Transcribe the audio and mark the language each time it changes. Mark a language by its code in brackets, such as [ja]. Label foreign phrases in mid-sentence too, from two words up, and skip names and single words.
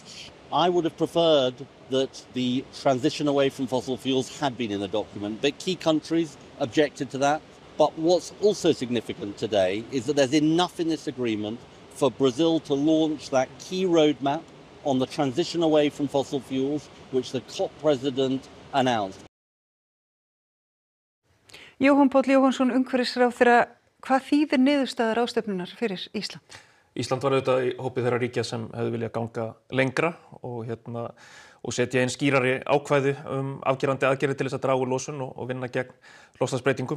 [en] I would have preferred that the transition away from fossil fuels had been in the document, but key countries objected to that. But what's also significant today is that there's enough in this agreement for Brazil to launch that key roadmap on the transition away from fossil fuels, which the COP president announced. [is] Jóhann Páll Jóhannsson, umhverfisráðherra, hvað þýðir niðurstaða ráðstefnunnar fyrir Ísland? Ísland var auðvitað í hópi þeirra ríkja sem hefðu viljað ganga lengra og setja inn skýrari ákvæði afgerandi aðgerðir til þess að draga úr losun og vinna gegn loftslagsbreytingum.